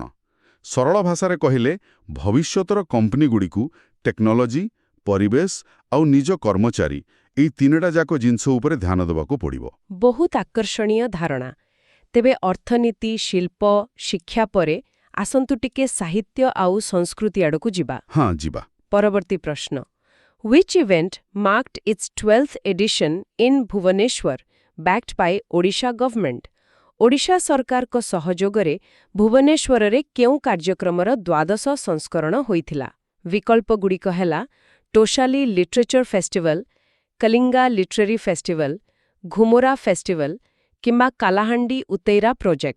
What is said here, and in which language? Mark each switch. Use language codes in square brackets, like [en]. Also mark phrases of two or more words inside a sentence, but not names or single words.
[or] ସରଳ ଭାଷାରେ କହିଲେ ଭବିଷ୍ୟତର କମ୍ପାନୀଗୁଡ଼ିକୁ ଟେକ୍ନୋଲୋଜି, ପରିବେଶ ଆଉ ନିଜ କର୍ମଚାରୀ ଏଇ ତିନିଟା ଯାକ ଜିନିଷ ଉପରେ ଧ୍ୟାନ ଦେବାକୁ ପଡ଼ିବ। ବହୁତ ଆକର୍ଷଣୀୟ ଧାରଣା। ତେବେ ଅର୍ଥନୀତି, ଶିଳ୍ପ, ଶିକ୍ଷା ପରେ ଆସନ୍ତୁ ଟିକେ ସାହିତ୍ୟ ଆଉ ସଂସ୍କୃତି ଆଡ଼କୁ ଯିବା। ହଁ, ଯିବା। ପରବର୍ତ୍ତୀ ପ୍ରଶ୍ନ। [en] Which event marked its 12th edition in Bhubaneswar, backed by Odisha government? [or] ଓଡ଼ିଶା ସରକାରଙ୍କ ସହଯୋଗରେ ଭୁବନେଶ୍ୱରରେ କେଉଁ କାର୍ଯ୍ୟକ୍ରମର 12ଶ ସଂସ୍କରଣ ହୋଇଥିଲା? ବିକଳ୍ପଗୁଡ଼ିକ ହେଲା ଟୋଶାଲି ଲିଟରେଚର ଫେଷ୍ଟିଭାଲ, କଲିଙ୍ଗା ଲିଟରେରୀ ଫେଷ୍ଟିଭାଲ, ଘୁମୁରା ଫେଷ୍ଟିଭାଲ କିମ୍ବା କାଲାହାଣ୍ଡି ଉତେଇରା ପ୍ରୋଜେକ୍ଟ।